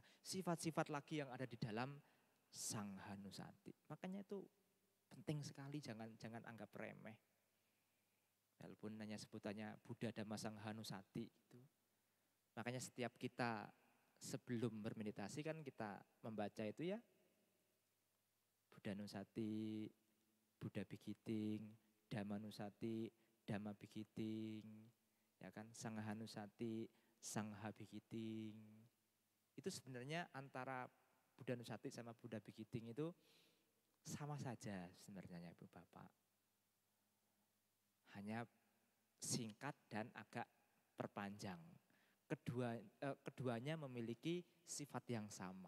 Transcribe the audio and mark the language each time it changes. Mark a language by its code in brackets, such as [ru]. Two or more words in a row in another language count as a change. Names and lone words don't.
[id] Sifat-sifat lagi yang ada di dalam Sanghanusati. Makanya itu penting sekali, jangan anggap remeh. Walaupun hanya sebutannya Buddha Dhamma Sanghanusati itu. Makanya setiap kita sebelum bermeditasi kan kita membaca itu ya. Buddha Nusati, Buddha Bikiting, Dhamma Nusati, Dhamma Bikiting, ya kan, Sanghanusati, Sangha Bikiting. Itu sebenarnya antara Buddha Nusati sama Buddha Bikiting itu sama saja sebenarnya Ibu Bapak. Hanya singkat dan agak perpanjang. Keduanya memiliki sifat yang sama.